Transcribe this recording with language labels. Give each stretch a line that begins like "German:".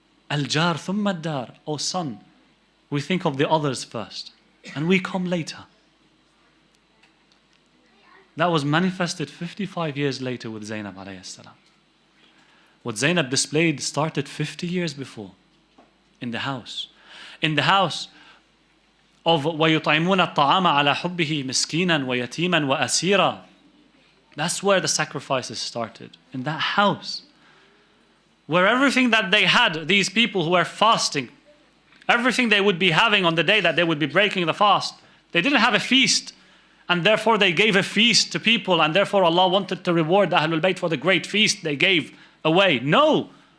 Arabic: Al-jar thumma ad-dar.
English: Oh son, we think of the others first, and we come later. That was manifested 55 years later with Zainab alayhi salam. What Zainab displayed started 50 years before in the house. In the house of
Arabic: وَيُطْعِمُونَ الطَّعَامَ عَلَى حُبِّهِ مِسْكِينًا وَيَتِيمًا وَأَسِيرًا.
English: That's where the sacrifices started, in that house. Where everything that they had, these people who were fasting, everything they would be having on the day that they would be breaking the fast, they didn't have a feast. And therefore they gave a feast to people, and therefore Allah wanted to reward the Ahlul Bayt for the great feast they gave away. No.